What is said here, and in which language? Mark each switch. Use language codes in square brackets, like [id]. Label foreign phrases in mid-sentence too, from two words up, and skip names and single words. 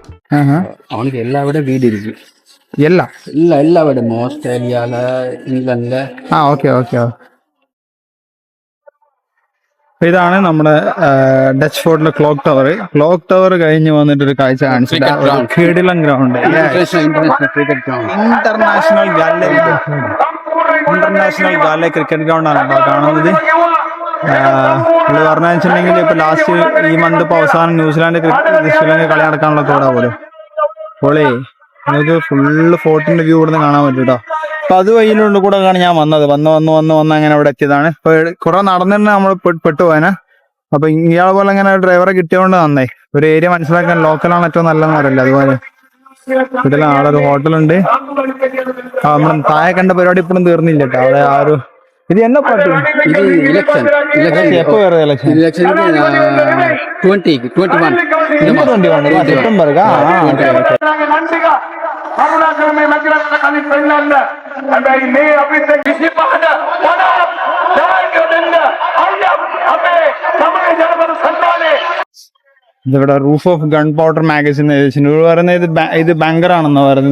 [ta] அவனுக்கு எல்லா விட வீடு இருக்கு. [ml] എല്ലാം [ta] எல்லா விட ஆஸ்திரேலியால, இங்கிலாந்துல. [ml] ഓക്കെ ഓക്കെ. ഇതാണ് നമ്മുടെ ഡച്ച് ഫോർട്ടിലെ ക്ലോക്ക് ടവർ. ക്ലോക്ക് ടവർ കഴിഞ്ഞ് വന്നിട്ട് ഒരു കാഴ്ച കാണിച്ചില്ല. കിടിലൻ ഗ്രൗണ്ട്, [en] international cricket ground. [ml] ഇന്റർനാഷണൽ ഗാലെ ക്രിക്കറ്റ് ഗ്രൗണ്ടാണ് കേട്ടോ കാണുന്നത്. പുള്ളി പറഞ്ഞു വെച്ചിട്ടുണ്ടെങ്കിൽ ഇപ്പൊ ലാസ്റ്റ് ഈ മന്ത് ഇപ്പൊ അവസാനം ന്യൂസിലാൻഡ് ശ്രീലങ്ക കളി നടക്കാനുള്ള കൂടാ പോലും. പൊളി, നമുക്ക് ഫുള്ള് ഫോർട്ടിന്റെ വ്യൂ ഇവിടുന്ന് കാണാൻ പറ്റും കേട്ടോ. അപ്പൊ അത് വഴിയിലുള്ള കൂടെ ഞാൻ വന്നത്. വന്ന് അങ്ങനെ ഇവിടെ എത്തിയതാണ്. ഇപ്പൊ കുറെ നടന്നിട്ട് നമ്മൾ പെട്ടുപോയനെ. അപ്പൊ ഇയാളെ പോലെ അങ്ങനെ ഡ്രൈവറെ കിട്ടിയതുകൊണ്ട് നന്നായി. ഒരു ഏരിയ മനസ്സിലാക്കാൻ ലോക്കലാണ് ഏറ്റവും നല്ലതെന്ന് അറിയില്ല. അതുപോലെ വീട്ടിലെ ആളൊരു ഹോട്ടലുണ്ട്. നമ്മൾ താഴെ കണ്ട പരിപാടി ഇപ്പോഴും തീർന്നില്ല കേട്ടോ. അവിടെ ആ ഒരു ഇത് എന്നെ പാട്ട് [ta] இது எலெக்ஷன் [ml] എപ്പോ വേറെ ഇലക്ഷൻ? [ta] எலெக்ஷனுக்கு 2021 [ml] സെപ്റ്റംബർ. ഇതിവിടെ [en] roof of gun powder magazine [ml] പറയുന്നത് ഇത് ബാങ്കറാണെന്ന് പറയുന്നത്.